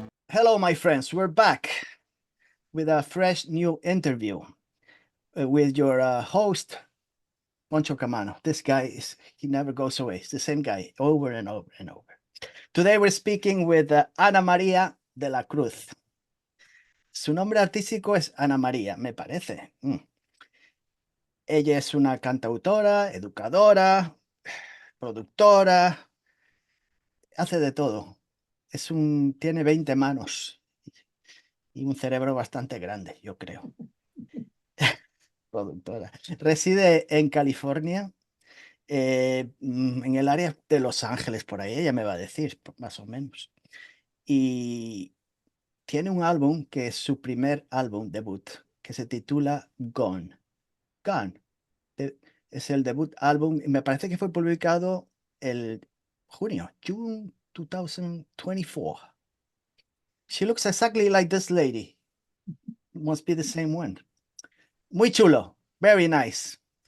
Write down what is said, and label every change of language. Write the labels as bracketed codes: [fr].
[en] Hello, my friends. We're back with a fresh new interview with your host, Poncho Camano. This guy he never goes away. It's the same guy over and over and over. Today we're speaking with Anamaría de la Cruz. [es] Su nombre artístico es Anamaría, me parece. Ella es una cantautora, educadora, productora, hace de todo. Tiene 20 manos y un cerebro bastante grande, yo creo. Productora. Reside en California, en el área de Los Ángeles, por ahí, ella me va a decir, más o menos. Y tiene un álbum que es su primer álbum debut, que se titula Gone. Gone. Es el debut álbum, y me parece que fue publicado el [en] June [es] 2024. [en] She looks exactly like this lady. Must be the same one. [es] Muy chulo. [en] Very nice.